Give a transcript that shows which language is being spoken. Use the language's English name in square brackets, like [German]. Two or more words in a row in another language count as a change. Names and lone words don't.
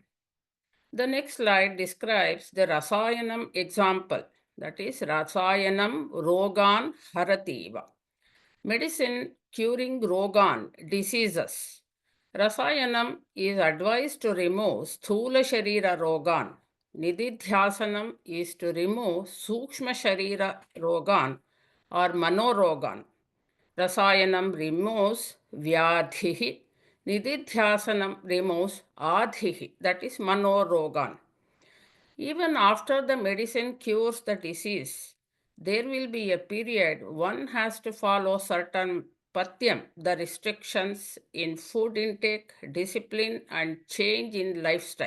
[English] The next slide describes the rasayanam example, that is [Sanskrit] rasayanam rogan harativa. [English] Medicine curing rogan, diseases. Rasayanam is advised to remove [Sanskrit] sthula sharira rogan. [English] Nididhyasanam is to remove [Sanskrit] sukshma sharira rogan [English] or manorogan. Rasayanam removes vyadhihi. Nididhyasanam removes adhihi, that is manorogan. Even after the medicine cures the disease, there will be a period one has to follow certain patyam, the restrictions in food intake, discipline, and change in lifestyle.